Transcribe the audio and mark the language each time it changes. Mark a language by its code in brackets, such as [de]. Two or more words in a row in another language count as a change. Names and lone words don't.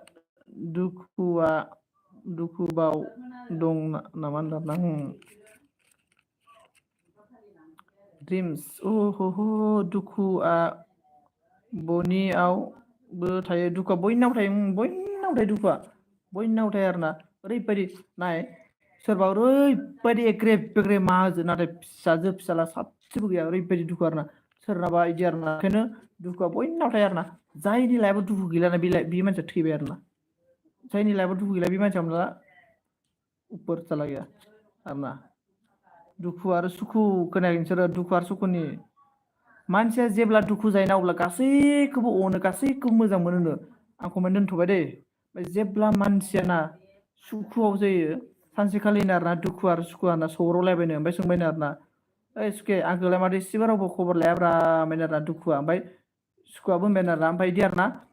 [brx] दुखुबाव दं नामा होनदों ड्रिम्स दुखुआ बयनियावबो थायो दुखुआ बयनावबो थायो दुखुआ बयनावबो थायो आरोना ओरैबायदि नाय सोरबा ओरैबायदि एग्रेब बेग्रेब माहाजोन नाथाय फिसाजो फिसाला सासेबो गैया ओरैबायदि दुखु आरोना सोरनाबा इदि आरोना ओंखायनो दुखुआ बयनाव थायो आरोना जायनि लाइफआव दुखु गैलाना बे मानसिया थैबाय आरोना जायनि लाइफआव दुखु गैला बे मानसिया हमना ला [hi] उपर चला गया [brx] आरोना दुखु आरो सुखु खोनायाखै नोंसोरो दुखु आरो सुखुनि मानसिया जेब्ला दुखु जायोना अब्ला गासैखौबो अनो गासैखौबो मोजां मोनो आं कमेन्ट दोनथ'बाय दै जेब्ला मानसियाना सुखुआव जायो सानसेखालिनो आरोना दुखु आरो सुखुआ ना सौग्रावलायबायनो ओमफ्राय सोंबायनो आरोना ओइ सुखे आंखौलाय माथो एसेबो रावबो खबर लायाब्रा होनबायनो आरोना दुखुआ ओमफ्राय सुखुआबो होनबायनो आरोना ओमफ्राय बिदि आरोना